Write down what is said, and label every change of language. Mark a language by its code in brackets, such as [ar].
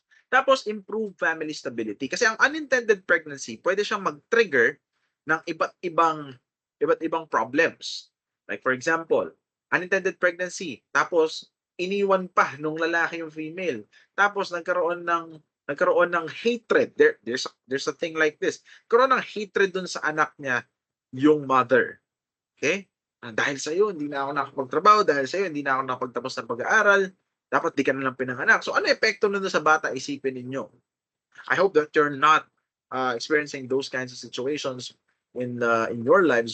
[tl] Tapos improve family stability kasi ang unintended pregnancy pwede siyang mag-trigger ng iba't ibang problems. [en] Like for example, unintended pregnancy [tl] tapos iniwan pa nung lalaki yung female. Tapos nagkaroon ng hatred. [en] There's a thing like this. [tl] Karoon ng hatred dun sa anak niya, yung mother. Okay? Dahil sa iyo, hindi na ako nakapagtrabaho. Dahil sa iyo, hindi na ako nakapagtapos ng pag-aaral. Dapat di ka na lang pinanganak. So ano epekto nun sa bata? Isipin ninyo. [en] I hope that you're not experiencing those kinds of situations in your lives.